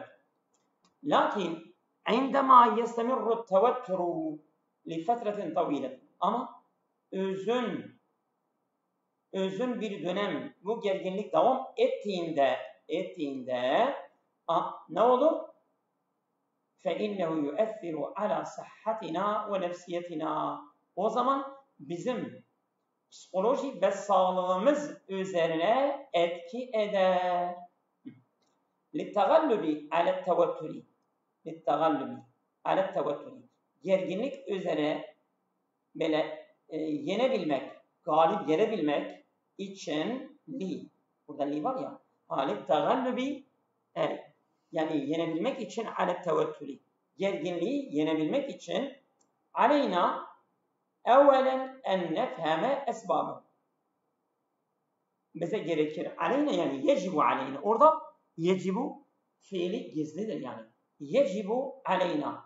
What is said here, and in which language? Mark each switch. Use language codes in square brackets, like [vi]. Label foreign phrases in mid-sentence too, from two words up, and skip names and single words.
[ar] لكن عندما يستمر التوتر لفترة طويلة. [tr] Ama özün bir dönem bu gerginlik devam ettiğinde ne olur? [ar] فَاِنَّهُ يُؤَثِّرُ عَلَى صَحَّتِنَا وَنَفْسِيَتِنَا. [tr] O zaman bizim psikoloji ve sağlığımız üzerine etki eder. [ar] لِلْتَغَلُّبِ عَلَى التَّوَتُّرِ. [tr] Gerginlik üzerine böyle yenebilmek, galip gelebilmek için burada var ya, لِلْتَغَلُّبِ yani yenebilmek için [ar] عَلَى التَّوَتُّرِ. [tr] Gerginliği yenebilmek için [ar] علينا أولا أن نفهم أسباب. [tr] Bize gerekir. Aleyna yani [ar] يجب علينا. [tr] Orada yecibu fiili gizlidir yani. [ar] يجب علينا.